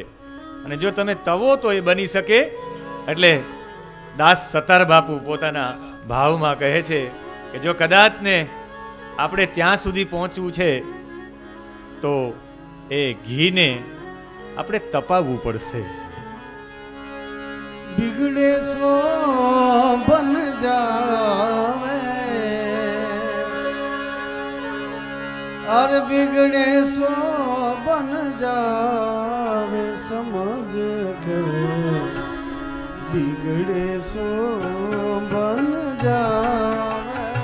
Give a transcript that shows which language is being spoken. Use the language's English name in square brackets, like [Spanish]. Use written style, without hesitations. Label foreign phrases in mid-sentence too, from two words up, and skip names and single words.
[Gujarati] અને જો તમે તવો તો એ બની શકે. એટલે દાસ સતાર બાપુ પોતાના ભાવમાં કહે છે કે જો કદાચ ને આપણે ત્યાં સુધી પહોંચવું છે તો એ ઘીને આપણે તપાવવું પડશે. [Hindi] बिगड़े सो बन जावे, और बिगड़े सो बन जावे, समझ कर बिगड़े सो बन जावे,